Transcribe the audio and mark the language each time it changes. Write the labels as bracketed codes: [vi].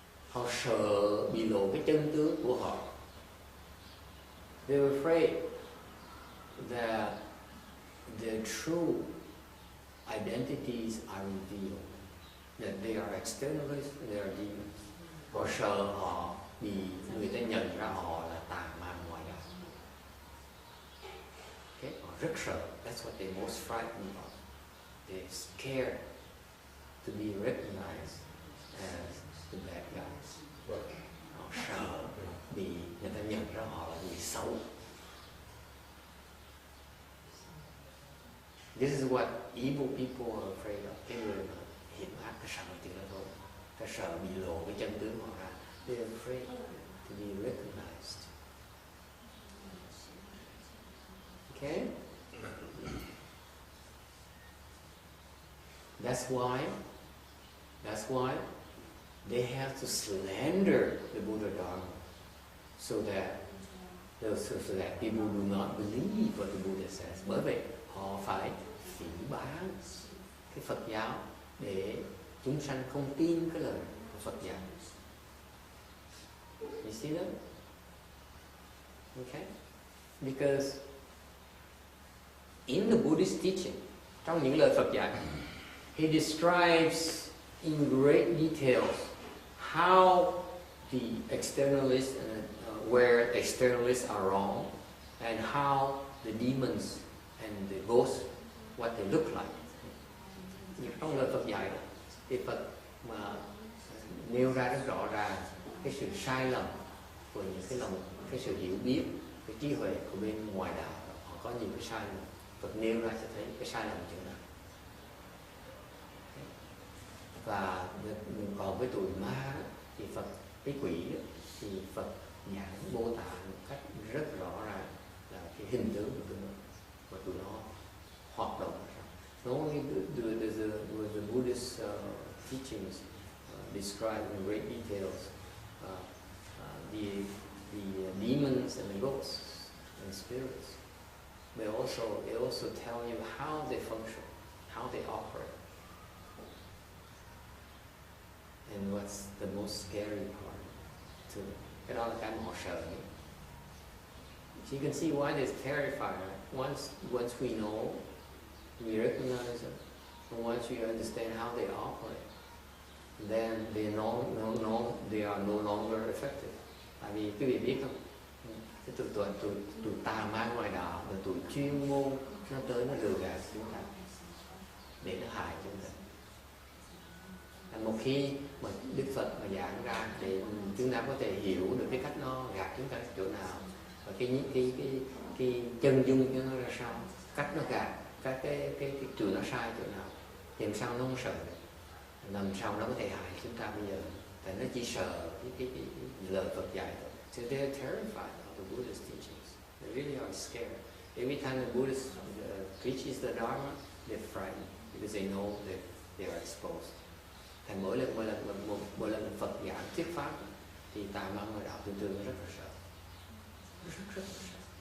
[vi] Họ sợ bị lộ cái chân tướng của họ. [en] They're afraid that their true identities are revealed, that they are externalists, they are demons. [vi] Họ sợ họ bị người ta nhận ra họ là tà ma ngoại đạo. Okay? Họ rất sợ. [en] That's what they're most frightened of. They're scared to be recognized as the bad guys. [vi] Họ sợ bị người ta nhận ra họ là người xấu. [en] This is what evil people are afraid of. [vi] Cái người mà hiểm ác, cái sợ thì đó thôi. Cái sợ bị lộ cái chân tướng họ ra. [en] They're afraid to be recognized. Okay? That's why they have to slander the Buddha Dharma so that people do not believe what the Buddha says. [vi] Bởi vậy họ phải phỉ báng cái Phật giáo để chúng sanh không tin cái lời của Phật giáo. [en] You see that? Okay? Because in the Buddhist teaching, [vi] trong những lời Phật dạy, [en] he describes in great details how the externalists, where externalists are wrong, and how the demons and the ghosts, what they look like. [vi] Nhưng trong lời Phật dạy, thì Phật mà nêu ra rất rõ ràng cái sự sai lầm của những cái sự hiểu biết, cái trí huệ của bên ngoài đạo, họ có nhiều cái sai lầm. Phật nêu ra cho thấy cái sai lầm chỗ nào. Và còn với tụi ma thì Phật, cái quỷ thì Phật giảng Bồ Tát một cách rất rõ ràng là cái hình tướng của tụi nó và tụi nó hoạt động. [en] Not only the Buddhist teachings describe in great details the demons and the ghosts and spirits, they also tell you how they function, how they operate. And what's the most scary part to them. [vi] Cái đó là cái mà họ sợ nhất. [en] So you can see why they're terrified. Right? Once we know, we recognize them, and once we understand how they operate, then they are no longer effective. [vi] Tại vì quý vị biết không, cái tụi tà ma ngoài đạo là tụi chuyên môn nó tới nó lừa gạt chúng ta để nó hại chúng ta. Một khi mà Đức Phật mà giảng ra để chúng ta có thể hiểu được cái cách nó gạt chúng ta chỗ nào và cái chân dung cho nó ra sao, cách nó gạt cái chỗ nó sai chỗ nào, thì làm sao nó không sợ, làm sao nó có thể hại chúng ta bây giờ. Tại nó chỉ sợ cái lời Phật dạy thôi. [en] So they're terrified of the Buddhist teachings. They really are scared. Every time the Buddhist preaches the Dharma, they're frightened because they know that they are exposed. [vi] Thành mỗi lần Phật giảng thuyết pháp thì tà ma ngoài đạo thường thường rất là sợ, rất là sợ.